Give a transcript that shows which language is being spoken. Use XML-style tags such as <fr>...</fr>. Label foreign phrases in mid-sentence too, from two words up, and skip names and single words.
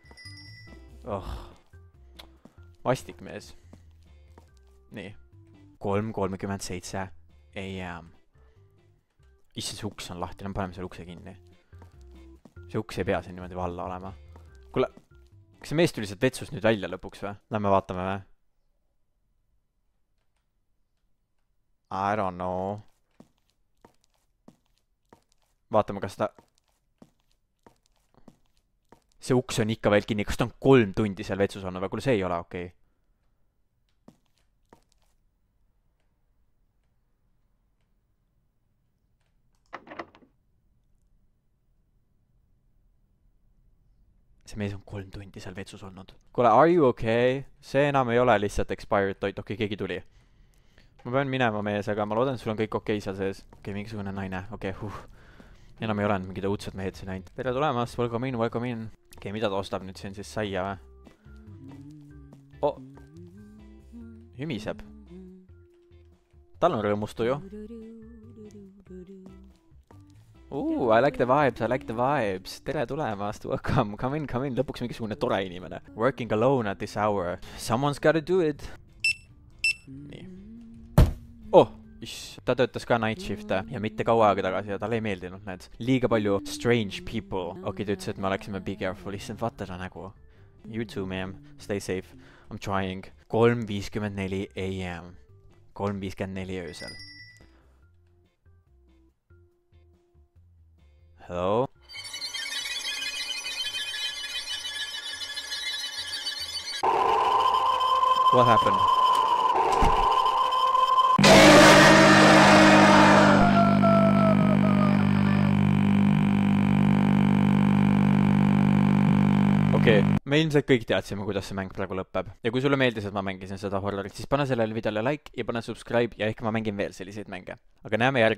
<et>Vastik mees. Nii. 3:37 AM. Issand, see uks on lahti, paneme selle ukse kinni. See uks ei pea siin niimoodi valla olema. Kuule, kas see mees tuli sealt vetsus nüüd välja lõpuks või? Lähme vaatame või?</et> <en>I don't know.</en> <et>Vaatame, kas ta... See uks on ikka veel kinni. Kas ta on 3 tundi seal vetsus olnud või? Kuule, see ei ole okei. See mees on 3 tundi seal vetsus olnud. Kuule,</et> <en>are you okay?</en> <et>See enam ei ole lihtsalt expired toit. Okei, keegi tuli. Ma pean minema mees, aga ma loodan, sul on kõik okei seal sees. Okei, mingisugune naine. Okei, enam ei ole mingid õudsed mehed siin ainult. Tere tulemast,</et> <en>welcome in, welcome in.</en> <et>Okei, mida ta ostab nüüd siin siis saia või? Oh! Hümiseb. Tal on rõõmustu ju.</et> <en>I like the vibes, I like the vibes.</en> <et>Tere tulemast,</et> <en>welcome, come in.</en> <et>Lõpuks mingisugune tore inimene.</et> <en>Working alone at this hour. Someone's gotta do it.</en> <et>Nii. Oh! Ta töötas ka</et> <en>night shift'e</en> <et>ja mitte kaua aega tagasi ja talle ei meeldinud need. Liiga palju</et> <en>strange people.</en> <et>Okei, ta ütles, et me oleksime</et> <en>be careful.</en> <et>Issand, vaata ta nägu.</et> <en>You too, ma'am. Stay safe. I'm trying.</en> <et>3:54 AM. 3:54 öösel.</et> <en>Hello? What happened?</en> <et>Okei, me ilmselt kõik teadsime, kuidas see mäng praegu lõpeb. Ja kui sulle meeldis, et ma mängisin seda horrorit, siis pane sellele videole like ja pane subscribe ja ehk ma mängin veel selliseid mänge.</et>